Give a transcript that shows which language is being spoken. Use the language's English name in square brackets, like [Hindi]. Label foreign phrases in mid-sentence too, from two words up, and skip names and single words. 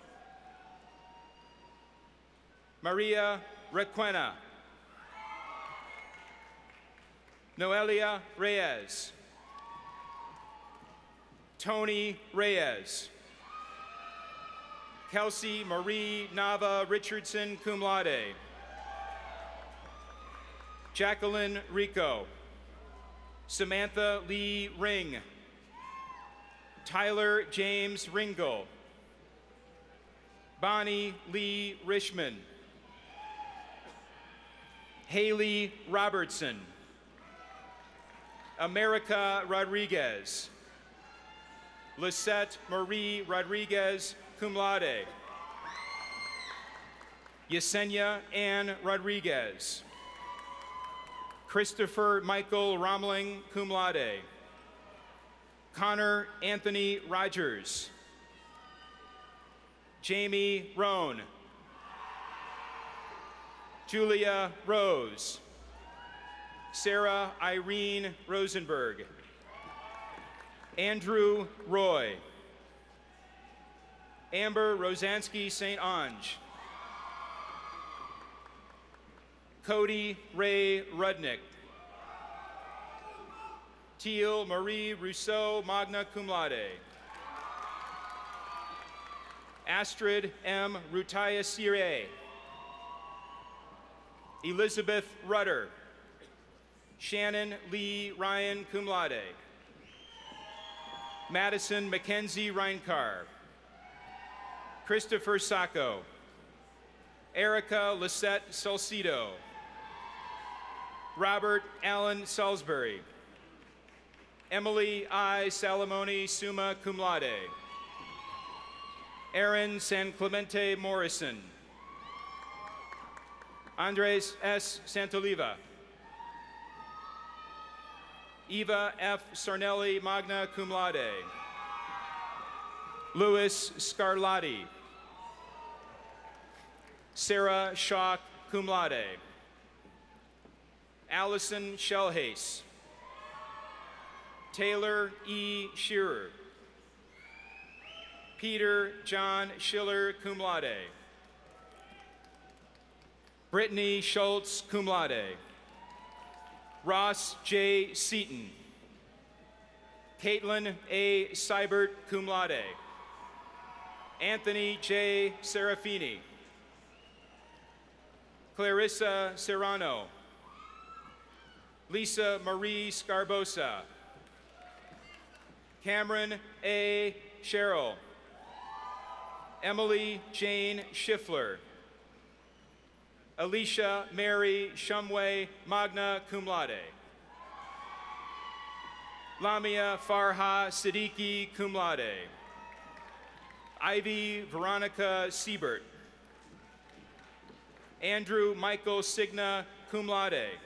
[English] Maria Requena. Noelia Reyes. Tony Reyes. Kelsey Marie Nava Richardson, [Latin] cum laude. [English] Jacqueline Rico. Samantha Lee Ring. Tyler James Ringel. Bonnie Lee Richmond. Haley Robertson. America Rodriguez. Lisette Marie Rodriguez, [Latin] cum laude. [English] Yesenia Ann Rodriguez. Christopher Michael Romling, [Latin] cum laude. [English] Connor Anthony Rogers. Jamie Roan. Julia Rose. Sarah Irene Rosenberg. Andrew Roy. Amber Rosansky St. Ange. Cody Ray Rudnick. Teal Marie Rousseau, [Latin] magna cum laude. [English] Astrid M. Rutaya Sire. Elizabeth Rudder. Shannon Lee Ryan, [Latin] cum laude. [English] Madison Mackenzie Reinkar. Christopher Sacco. Erica Lisette Salcido. Robert Allen Salisbury. Emily I. [Latin] Salamoni, summa cum laude. [English] Aaron San Clemente Morrison. Andres S. Santoliva. Eva F. [Latin] Sarnelli, magna cum laude. [English] Louis Scarlatti. Sarah Schock, [Latin] cum laude. [English] Allison Shellhase. Taylor E. Shearer. Peter John Schiller, [Latin] cum laude. [English] Brittany Schultz, [Latin] cum laude. [English] Ross J. Seaton. Caitlin A. Seibert, [Latin] cum laude. [English] Anthony J. Serafini. Clarissa Serrano. Lisa Marie Scarbosa. Cameron A. Sherrill. Emily Jane Schiffler. Alicia Mary Shumway, [Latin] magna cum laude. [English] Lamia Farha Siddiqui, [Latin] cum laude. [English] Ivy Veronica Siebert. Andrew Michael Signa, [Latin] cum laude.